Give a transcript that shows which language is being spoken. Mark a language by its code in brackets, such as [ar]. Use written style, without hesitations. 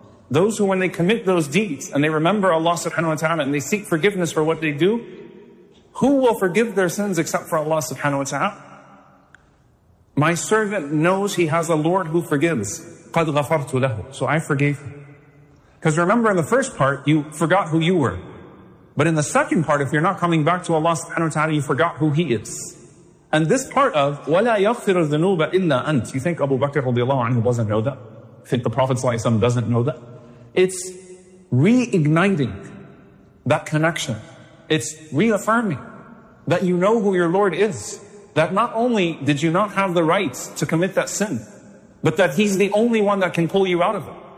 [en] Those who, when they commit those deeds and they remember Allah subhanahu wa ta'ala and they seek forgiveness for what they do, who will forgive their sins except for Allah subhanahu wa ta'ala? My servant knows he has a Lord who forgives. [ar] قَدْ غَفَرْتُ لَهُ. [en] So I forgave him. Because remember, in the first part, you forgot who you were. But in the second part, if you're not coming back to Allah subhanahu wa ta'ala, you forgot who He is. And this part of, [ar] وَلَا يَغْفِرُ الذُّنُوبَ إِلَّا أَنْتِ. [en] You think Abu Bakr radiallahu anhu doesn't know that? You think the Prophet sallallahu alayhi wa sallam doesn't know that? It's reigniting that connection. It's reaffirming that you know who your Lord is. That not only did you not have the right to commit that sin, but that He's the only one that can pull you out of it.